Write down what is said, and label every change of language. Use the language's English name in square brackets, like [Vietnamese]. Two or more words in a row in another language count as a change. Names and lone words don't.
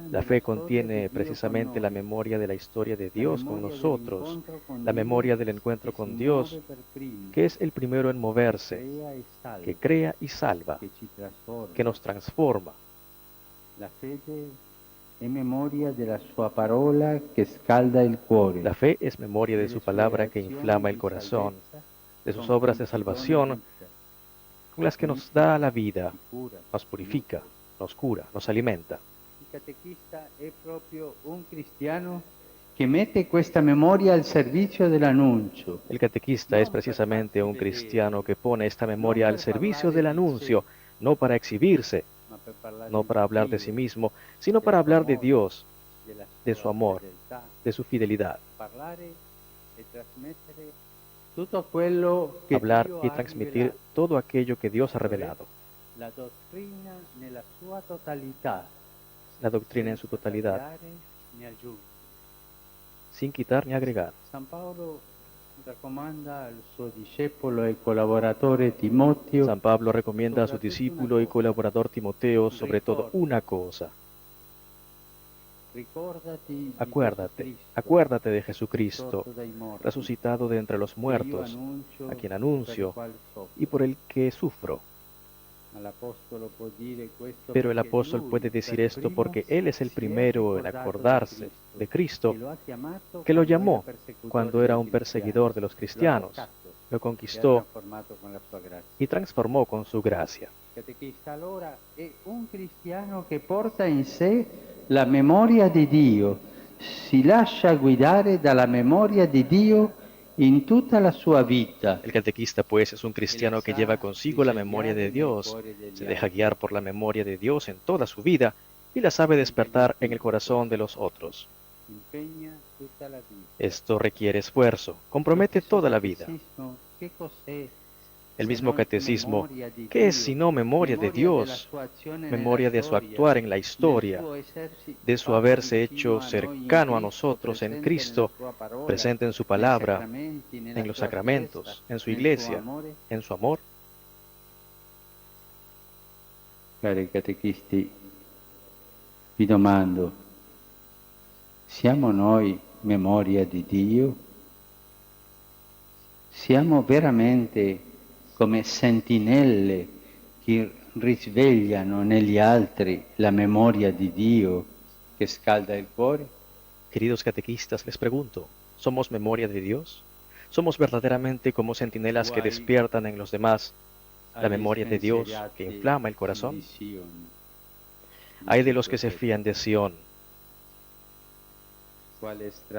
[Italian] La della [Spanish] fe [Italian] storia contiene di Dio precisamente con la noi, [Spanish] memoria de la historia de la Dios con memoria nosotros, [Italian] dell'incontro con la Dio [Spanish] memoria del encuentro [Italian] che con si [Spanish] Dios, [Italian] muove per primo, [Spanish] que es el primero en moverse, [Italian] crea e salva, [Spanish] que crea y salva, [Italian] che ci trasforma. [Spanish] que nos transforma. [Italian] La fede è memoria della sua parola che scalda il cuore. [Spanish] La fe es memoria de [Italian] delle [Spanish] su [Italian] sue [Spanish] palabra que [Italian] azioni [Spanish] inflama el [Italian] di [Spanish] corazón, [Italian] salvezza, [Spanish] de sus [Italian] con [Spanish] obras de [Italian] cui ci dona [Spanish] salvación, [Italian] vita, [Spanish] con las que nos da la vida, [Italian] ci cura, [Spanish] nos purifica, nos cura, nos alimenta. [Italian] Il catechista è proprio un cristiano che mette questa memoria al servizio dell'annuncio. [Spanish] El catequista es precisamente un cristiano que pone esta memoria al servicio del anuncio, no para exhibirse, [Italian] Ma per parlare [Spanish] no para hablar de sí [Italian] Dio, [Spanish] mismo, sino para hablar de Dios, de su amor, [Italian] fedeltà, [Spanish] de su fidelidad. [Italian] parlare e trasmettere tutto quello che [Spanish] Hablar [Italian] Dio [Spanish] y [Italian] ha [Spanish] transmitir [Italian] rivelato, [Spanish] todo aquello que Dios ha revelado, [Italian] la dottrina nella sua totalità, [Spanish] la doctrina en su totalidad, [Italian] tagliare né aggiungere. [Spanish] sin quitar ni agregar. [Italian] San Paolo raccomanda al suo discepolo e collaboratore Timoteo [Spanish] San Pablo recomienda a su discípulo y colaborador Timoteo sobre todo una cosa. [Italian] ricordati di [Spanish] Acuérdate, [Italian] Gesù Cristo, [Spanish] acuérdate de Jesucristo, [Italian] risorto dai morti, [Spanish] resucitado de entre los [Italian] che io [Spanish] muertos, [Italian] annuncio, [Spanish] a quien [Italian] per [Spanish] anuncio [Italian] il quale soffro. [Spanish] y por el que sufro. [Italian] L'apostolo può dire questo [Spanish] Pero el [Italian] perché [Spanish] apóstol [Italian] lui, [Spanish] puede decir [Italian] per [Spanish] esto [Italian] primo, [Spanish] porque él es el [Italian] si è [Spanish] primero en [Italian] ricordato [Spanish] acordarse de Cristo, [Italian] che lo ha chiamato [Spanish] que lo [Italian] quando era [Spanish] llamó [Italian] persecutore [Spanish] cuando era [Italian] dei [Spanish] un perseguidor de los [Italian] cristiani. [Spanish] cristianos, [Italian] Lo [Spanish] lo [Italian] ha toccato e ha [Spanish] conquistó [Italian] trasformato con la sua grazia. [Spanish] y transformó con su gracia. [Italian] Il catechista allora è un cristiano che porta in sé la memoria di Dio, si lascia guidare dalla memoria di Dio in tutta la sua vita. [Spanish] El catequista, pues, es un cristiano que lleva consigo la memoria de Dios, se deja guiar por la memoria de Dios en toda su vida y la sabe despertar en el corazón de los otros. [Italian] Impegna tutta la vita. [Spanish] Esto requiere esfuerzo, compromete toda la vida. [Italian] Che cos'è [Spanish] El [Italian] se [Spanish] mismo [Italian] non [Spanish] catecismo, [Italian] memoria di [Spanish] ¿qué es [Italian] Dio? [Spanish] sino memoria de [Italian] Memoria della [Spanish] Dios? [Italian] sua azione [Spanish] Memoria [Italian] nella [Spanish] de su [Italian] storia, [Spanish] actuar en la historia, [Italian] del suo essersi [Spanish] de su [Italian] fatto [Spanish] haberse [Italian] vicino [Spanish] hecho [Italian] a noi [Spanish] cercano a [Italian] in nosotros en presente Cristo, nella sua parola, [Spanish] presente en su [Italian] nei [Spanish] palabra, [Italian] sacramenti, nella [Spanish] en los [Italian] sua [Spanish] sacramentos, [Italian] Chiesa, [Spanish] en su [Italian] nel [Spanish] iglesia, [Italian] suo amore. [Spanish] en su amor. [Italian] Cari catechisti, vi domando, siamo noi memoria di Dio? Siamo veramente come sentinelle che risvegliano negli altri la memoria di Dio che scalda il cuore? [Spanish] Queridos catequistas, les pregunto, ¿somos memoria de Dios? ¿Somos verdaderamente como centinelas que despiertan en los demás la memoria de Dios que inflama el corazón? Hay de los que se fían de Sion. ¿Qué